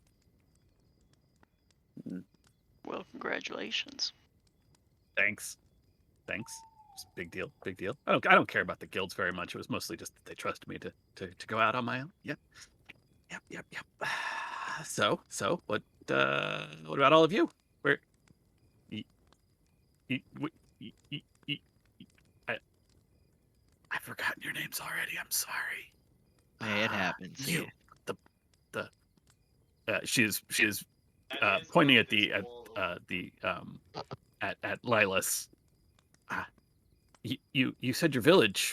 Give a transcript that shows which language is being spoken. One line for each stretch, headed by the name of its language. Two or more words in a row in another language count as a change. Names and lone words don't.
English: Well, congratulations. Thanks. It's a big deal. I don't care about the guilds very much. It was mostly just that they trusted me to go out on my own. Yep. So what about all of you? Where y- y- w- y- y- y- y- I've forgotten your names already. I'm sorry. Hey, it happens. You, Yeah. the she is pointing at at Lilas. You said your village.